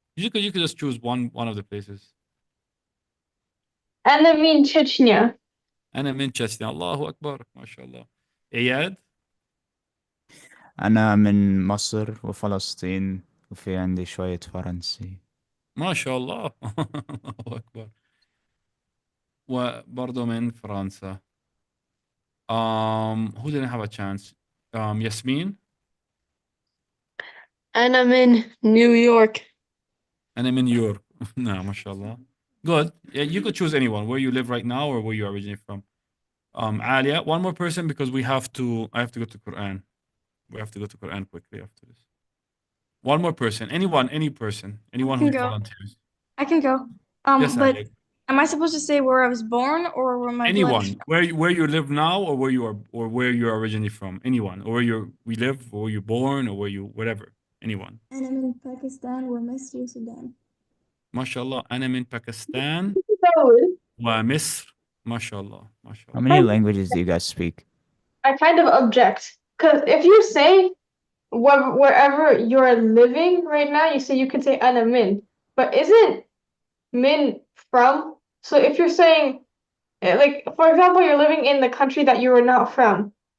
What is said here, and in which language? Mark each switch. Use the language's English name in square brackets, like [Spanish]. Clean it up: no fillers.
[English] You could just choose one of the places. And I mean Chechnya. [Arabic] أنا من Chechnya. Allahu Akbar. MashaAllah. Ayad. أنا من مصر وفلسطين وفي عندي شوية فرنسي. MashaAllah. Allahu Akbar. وبرضه من فرنسا. [English] Who didn't have a chance? Yasmin. [Arabic] أنا من New York. أنا من New York. [English] No, mashallah. Good. Yeah, you could choose anyone where you live right now or where you originate from. Alia, one more person because I have to go to Quran. We have to go to Quran quickly after this. One more person. Anyone who volunteers. I can go. Yes, But Alia. am I supposed to say where I was born or where my blood is Anyone, where you live now or where you're originally from. Anyone, or where we live, or where you're born, or whatever. Anyone. [Arabic] أنا من باكستان ومصر وسودان. MashaAllah. أنا من باكستان [English] Dawod. [Arabic] ومصر. MashaAllah. [English] How [Arabic] MashaAllah. [English] many languages do you guys speak? I kind of object because if you say wherever you're living right now, you could say ana min, but isn't min from? So if you're saying like for example, you're living in the country that you are not from.